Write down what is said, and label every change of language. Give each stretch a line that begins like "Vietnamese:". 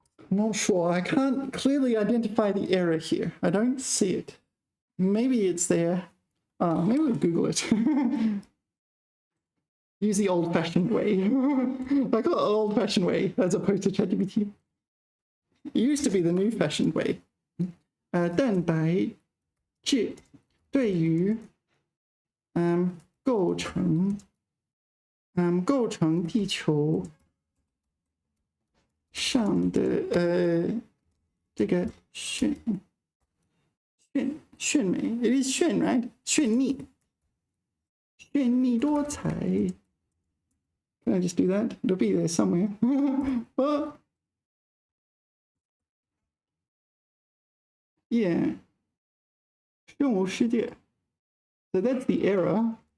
English: I'm not sure. I can't clearly identify the error here. I don't see it. Maybe it's there. Maybe we'll Google it. Use the old-fashioned way. I got old-fashioned way as opposed to ChatGPT. It used to be the new-fashioned way.
Chinese: 蛋白质对于构成地球上的这个炫美 ，
English: it is
Chinese: 炫
English: right
Chinese: 绚丽多彩。
English: Can I just do that? It'll be there somewhere. Well, yeah.
Chinese: 生物世界。
English: So that's the error.